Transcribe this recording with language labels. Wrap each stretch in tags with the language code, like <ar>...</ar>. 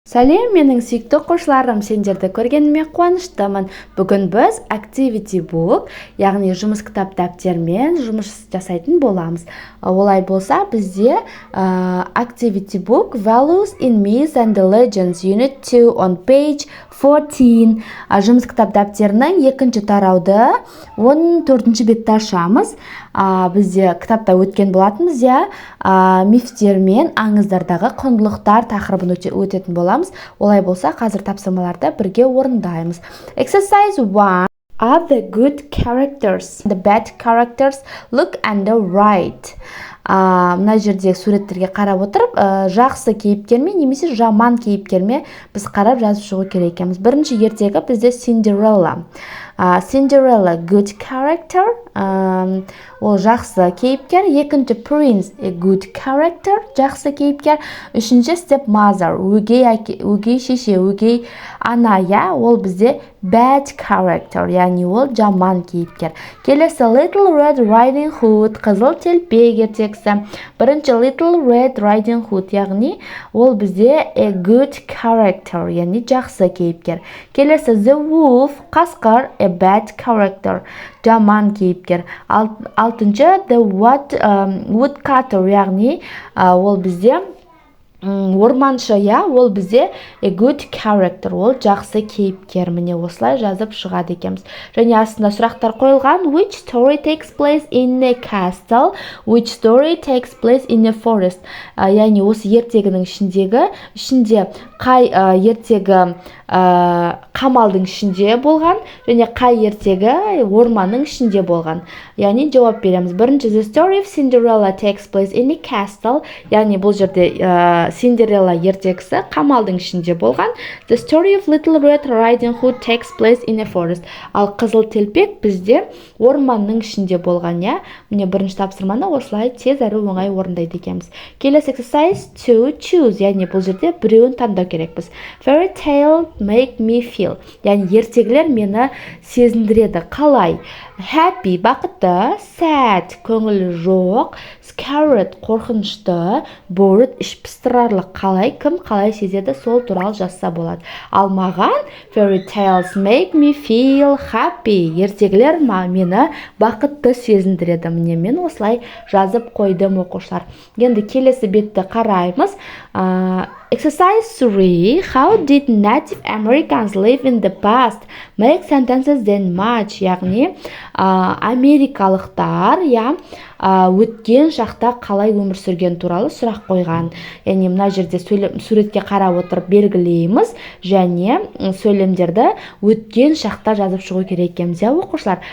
<kk>Сәлем, менің сүйікті оқушыларым, сендерді көргеніме қуаныштымын. Бүгін біз activity book, яғни жұмыс кітап дәптермен жұмыс жасайтын боламыз. Олай болса, бізде</kk> <en>activity book values in myths and legends unit 2 on page 14.</en> <kk>Жұмыс кітап дәптерінің екінші тарауды 14-ші бетті ашамыз. Бізде кітапта өткен болатынбыз, мифтер мен аңыздардағы құндылықтар тақырыбын өтетін боламыз. Олай болса, қазір тапсырмаларды бірге орындаймыз.</kk> <en>Exercise 1. Are the good characters, the bad characters, look and the right.</en> <kk>Мына жердегі суреттерге қарап отырып, жақсы кейіпкер ме немесе жаман кейіпкер ме біз қарап жазып шығу керек екенбіз.</kk> <en>Бірінші ертегі бізде Cinderella. Cinderella good character, ол жақсы кейіпкер.</en> <kk>Екінші Prince</kk> <en>good character,</en> <kk>жақсы кейіпкер. Үшінші Stepmother, өгей шеше, өгей ана, ол бізде</kk> <en>bad character,</en> <kk>яғни ол жаман кейіпкер. Келесі Little Red Riding Hood, қызыл телпек ертегісі. Бірінші Little Red Riding Hood, яғни ол бізде</kk> <en>a good character,</en> <kk>яғни жақсы кейіпкер. Келесі The Wolf, қасқыр,</kk> <en>a bad character,</en> <kk>жаман кейіпкер. Алтыншы The Woodcutter, яғни ол бізде орманшы, ол бізде</kk> <en>a good character,</en> <kk>ол жақсы кейіпкер. Міне осылай жазып шығады екенбіз. Және астында сұрақтар қойылған.</kk> <en>Which story takes place in a castle? Which story takes place in a forest?</en> <kk>Яғни осы ертегінің ішінде қай ертегі қамалдың ішінде болған, және қай ертегі орманның ішінде болған. Яғни жауап береміз. Бірінші</kk> <en>The story of Cinderella takes place in a castle,</en> <kk>яғни бұл жерде Cinderella ертегісі қамалдың ішінде болған.</kk> <en>The story of Little Red Riding Hood takes place in a forest.</en> <kk>Ал қызыл телпек бізде орманның ішінде болған. Міне бірінші тапсырманы осылай тез әрі оңай орындайды екенбіз. Келесі</kk> <en>exercise to choose,</en> <kk>яғни бұл жерде біреуін таңдау керекпіз.</kk> <en>Fairy tale make me feel,</en> <kk>яғни ертегілер мені сезіндіреді. Қалай? Happy, бақытты, sad, көңілі жоқ, scared, қорқынышты, bored, іш пыстырарлық. Қалай, кім қалай сезеді, сол туралы жазса болады. Ал маған</kk> <en>fairy tales make me feel happy,</en> <kk>ертегілер мені бақытты сезіндіреді. Міне мен осылай жазып қойдым, оқушылар. Енді келесі бетті қараймыз.</kk> <en>Exercise 3. How did Native Americans live in the past? Make sentences then match.</en> <kk>Яғни америкалықтар өткен шақта қалай өмір сүрген туралы сұрақ қойған. Яғни мына жерде суретке қарап отырып белгілейміз және сөйлемдерді өткен шақта жазып шығу керек екенбіз, оқушылар.</kk>